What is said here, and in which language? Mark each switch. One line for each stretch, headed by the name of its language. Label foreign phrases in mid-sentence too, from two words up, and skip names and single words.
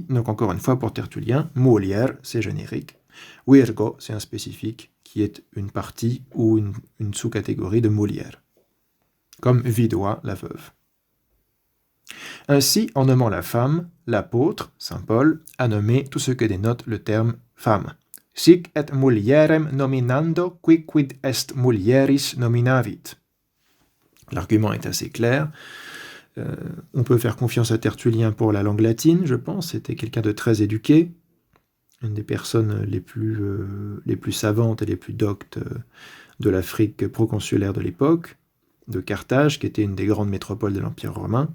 French: Donc encore une fois pour Tertullien, mulier, c'est générique. Virgo, c'est un spécifique qui est une partie ou une sous-catégorie de mulier, comme vidua, la veuve. Ainsi, en nommant la femme, l'apôtre, saint Paul, a nommé tout ce que dénote le terme femme.
Latin: Sic et mulierem nominando quicquid est mulieris nominavit.
French: L'argument est assez clair. On peut faire confiance à Tertullien pour la langue latine, je pense. C'était quelqu'un de très éduqué, une des personnes les plus savantes et les plus doctes de l'Afrique proconsulaire de l'époque, de Carthage, qui était une des grandes métropoles de l'Empire romain.